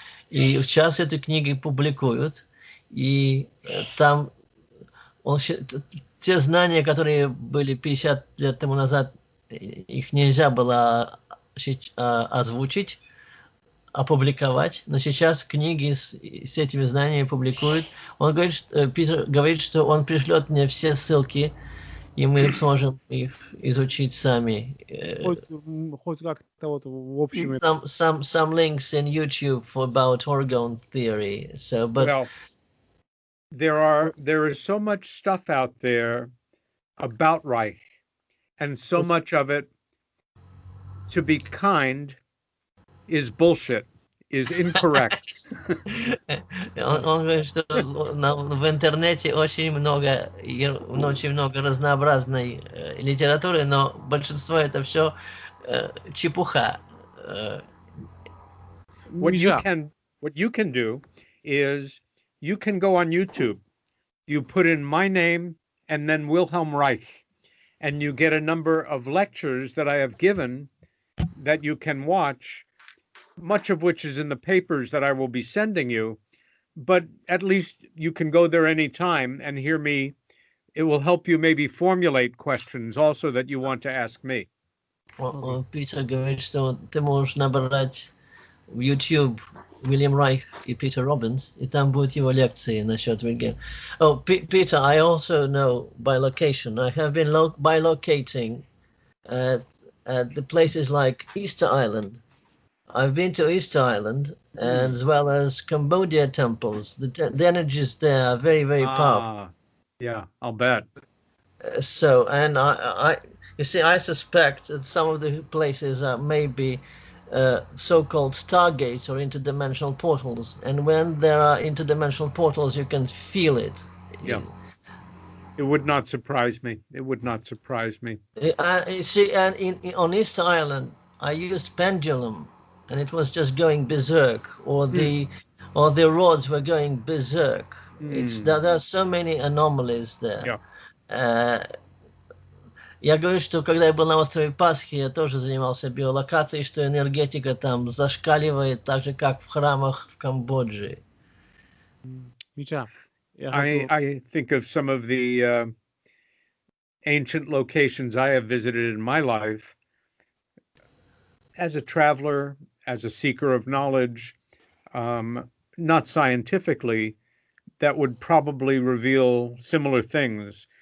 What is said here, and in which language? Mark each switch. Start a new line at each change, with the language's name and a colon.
Russian: И сейчас эти книги публикуют. И там те знания, которые были 50 лет тому назад, их нельзя было озвучить. опубликовать, но сейчас книги с этими знаниями публикуют. Он говорит, Питер говорит, что он пришлет мне все ссылки, и мы сможем их изучить сами. Хоть как-то вот в общем.
English: Some links in YouTube for about orgone theory. So, but well, there is so much stuff out there about Reich, and so much of it, to be kind, is bullshit, is incorrect.
Russian: Он говорит, что в интернете очень много разнообразной литературы, но большинство это все чепуха.
English: What you can do is you can go on YouTube, you put in my name and then Wilhelm Reich, and you get a number of lectures that I have given that you can watch, much of which is in the papers that I will be sending you, but at least you can go there anytime and hear me. It will help you maybe formulate questions also that you want to ask me.
Russian: Питер говорит, что ты можешь набрать в YouTube Вильгельм Райх и Питер Робинс, и там будут его лекции насчет Вильгельма.
English: Oh, Peter, I also know by location. I have been bilocating at the places like Easter Island. I've been to Easter Island, and as well as Cambodia temples. The energies there are very, very powerful. Yeah, I'll bet. So, and you see, I suspect that some of the places are maybe so-called stargates or interdimensional portals. And when there are interdimensional portals, you can feel it. Yeah. It would not surprise me. It would not surprise me. You see, and on Easter Island, I used pendulum, and it was just going berserk, or the rods were going berserk. There are so many anomalies there. Yeah.
Russian: Я говорю, что когда я был на острове Пасхи, я тоже занимался биолокацией, что энергетика там зашкаливает, так же, как в храмах в Камбодже.
English: I think of some of the ancient locations I have visited in my life. As a traveler, as a seeker of knowledge, not scientifically, that would probably reveal similar things.